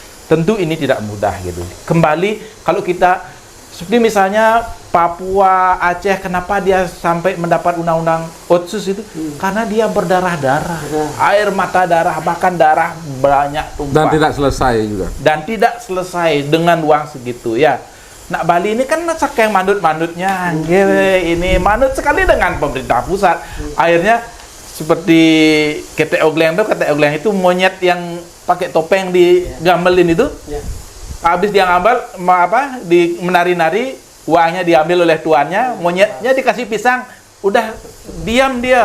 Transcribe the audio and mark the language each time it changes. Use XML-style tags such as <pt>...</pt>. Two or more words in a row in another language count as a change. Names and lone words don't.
<id>tentu ini tidak mudah gitu. Kembali kalau kita seperti misalnya Papua, Aceh, kenapa dia sampai mendapat undang-undang Otsus itu? Karena dia berdarah-darah, air mata darah, bahkan darah banyak tumpah. Dan tidak selesai juga. Dan tidak selesai dengan uang segitu ya. Nak Bali ini kan saking mandut-mandutnya, ini manut sekali dengan pemerintah pusat. Akhirnya seperti KTO Gleng itu monyet yang pakai topeng digamelin itu. Habis dia ngambil menari-nari, uangnya diambil oleh tuannya, monyetnya dikasih pisang, udah diam dia.</id>